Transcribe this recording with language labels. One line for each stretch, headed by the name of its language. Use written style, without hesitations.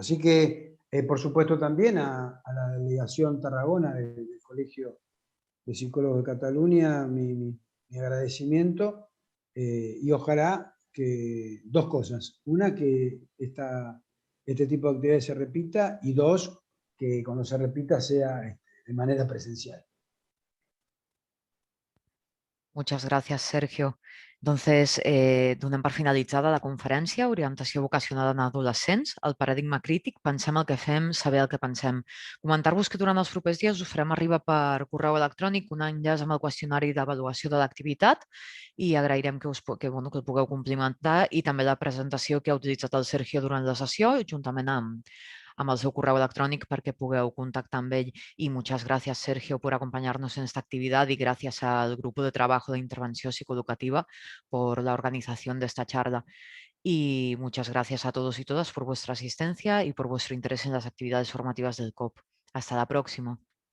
Spanish: Así que, por supuesto, también a la delegación Tarragona del Colegio de Psicólogos de Cataluña, mi agradecimiento, y ojalá que dos cosas. Una, que este tipo de actividades se repita, y dos, que cuando se repita sea de manera presencial. Muchas
Catalan: gràcies, Sergio. Doncs, donem per finalitzada la conferència Orientació vocacional en adolescents, el paradigma crític, pensem el que fem, saber el que pensem. Comentar-vos que durant els propers dies us farem arribar per correu electrònic un enllaç amb el qüestionari d'avaluació de l'activitat i agrairem que el pugueu complimentar i també la presentació que ha utilitzat el Sergio durant la sessió, juntament amb el seu correu electrònic perquè pugueu contactar amb ell.
Spanish: Y muchas gracias, Sergio, por acompañarnos en esta actividad y gracias al Grupo de Trabajo de Intervención Psicoeducativa por la organización de esta charla. Y muchas gracias a todos y todas por vuestra asistencia y por vuestro interés en las actividades formativas del COP. Hasta la próxima.